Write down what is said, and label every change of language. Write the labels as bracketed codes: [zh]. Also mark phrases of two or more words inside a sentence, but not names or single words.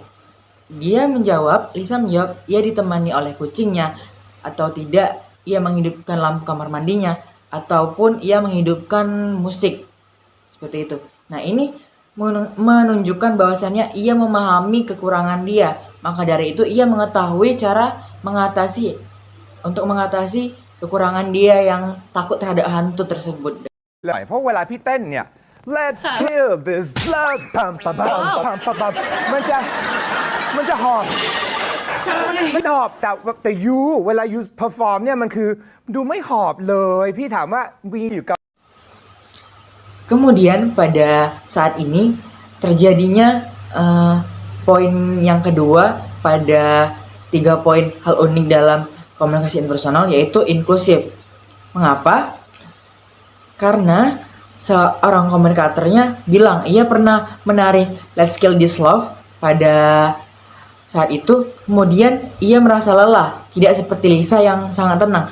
[id] Lisa menjawab, ia ditemani oleh kucingnya, atau tidak, ia menghidupkan lampu kamar mandinya, ataupun ia menghidupkan musik. Seperti itu. Nah, ini menunjukkan bahwasannya ia memahami kekurangan dia. Maka dari itu, ia mengetahui cara untuk mengatasi kekurangan dia yang takut terhadap hantu tersebut. [th] เพราะเวลาพี่เต้นเนี่ย Let's kill this love ปั๊มปั๊มปั๊มปั๊มปั๊มมันจะหอบไม่หอบแต่ยูเวลายูเพอร์ฟอร์มเนี่ยมันคือดูไม่หอบเลยพี่ถามว่าวีอยู่กับ [id] Kemudian pada saat ini terjadinya poin yang kedua pada 3 poin hal unik dalam komunikasi interpersonal yaitu inklusif. Mengapa? Karena seorang komunikatornya bilang ia pernah menari Let's Kill This Love pada saat itu, kemudian ia merasa lelah, tidak seperti Lisa yang sangat tenang.